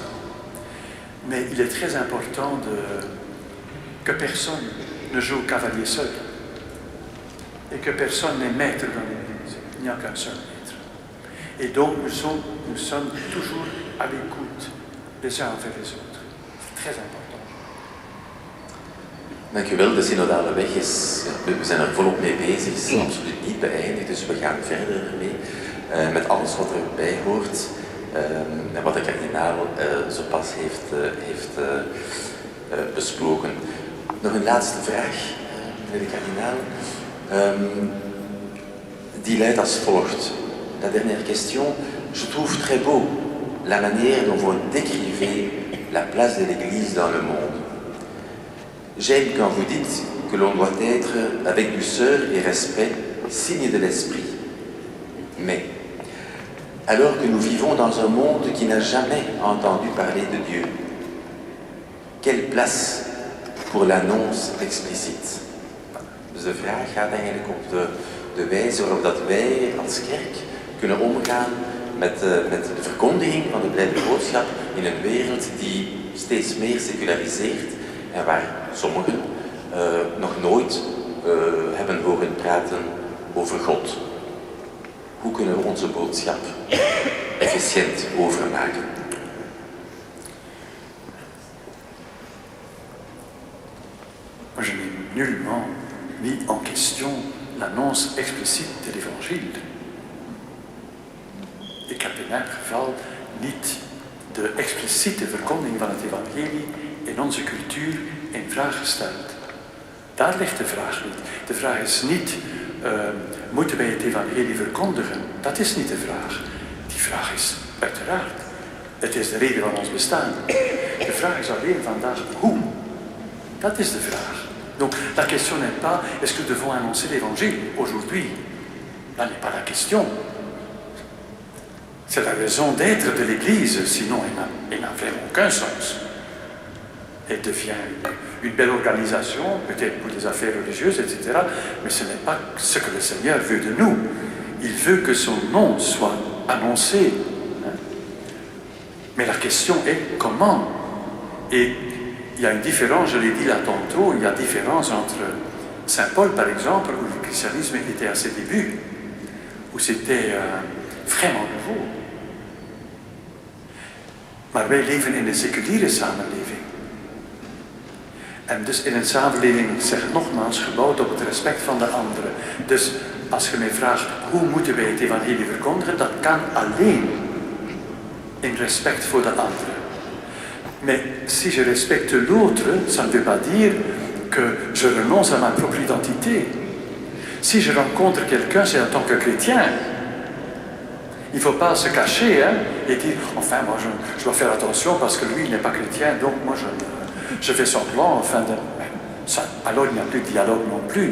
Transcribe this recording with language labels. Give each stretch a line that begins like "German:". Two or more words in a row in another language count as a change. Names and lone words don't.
French: Mais il est très important que personne ne joue au cavalier seul. Et que personne n'est maître dans l'église. Il n'y a qu'un seul maître. Et donc nous sommes toujours à l'écoute les uns envers les autres. C'est très important.
Dutch: Dank u wel. De synodale weg is, we zijn er volop mee bezig, is absoluut niet beëindigd, dus we gaan verder mee met alles wat erbij hoort en wat de kardinaal zo pas heeft besproken. Nog een laatste vraag, meneer de kardinaal, die luidt als volgt.
French: La dernière question, je trouve très beau la manière dont vous décrivez la place de l'Église dans le monde. J'aime quand vous dites que l'on doit être, avec douceur et respect, signe de l'esprit. Mais, alors que nous vivons dans un monde qui n'a jamais entendu parler de Dieu, quelle place pour l'annonce explicite?
Dutch: Dus de vraag gaat eigenlijk op de wijze waarop dat wij als kerk kunnen omgaan met de verkondiging van de blijde boodschap in een wereld die steeds meer seculariseert en waar sommigen nog nooit hebben horen praten over God. Hoe kunnen we onze boodschap efficiënt overmaken?
French: Moi, je n'ai nullement mis en question l'annonce explicite de l'évangile.
Dutch: Ik heb in elk geval niet de expliciete verkondiging van het evangelie in onze cultuur in vraag gesteld. Daar ligt de vraag niet. De vraag is niet, moeten wij het evangelie verkondigen? Dat is niet de vraag. Die vraag is uiteraard, het is de reden van ons bestaan. De vraag is alleen vandaag, hoe? Dat is de vraag.
French: Donc la question n'est pas, est-ce que nous devons annoncer l'évangile aujourd'hui? Là n'est pas la question. C'est la raison d'être de l'Église, sinon elle n'a vraiment aucun sens. Elle devient une belle organisation, peut-être pour des affaires religieuses, etc. Mais ce n'est pas ce que le Seigneur veut de nous. Il veut que son nom soit annoncé. Mais la question est comment? Et il y a une différence, je l'ai dit là tantôt, il y a une différence entre Saint Paul, par exemple, où le christianisme était à ses débuts, où c'était vraiment nouveau.
Dutch: Maar wij leven in een seculiere samenleving. En dus in een samenleving, ik zeg het nogmaals, gebouwd op het respect van de anderen. Dus als je mij vraagt, hoe moeten wij het evangelie verkondigen, dat kan alleen in respect voor de anderen.
French: Mais si je respecte l'autre, ça ne veut pas dire que je renonce à ma propre identité. Si je rencontre quelqu'un, c'est en tant que chrétien. Il ne faut pas se cacher et dire, enfin, moi je dois faire attention parce que lui il n'est pas chrétien, donc moi je fais semblant, enfin, alors il n'y a plus de dialogue non plus.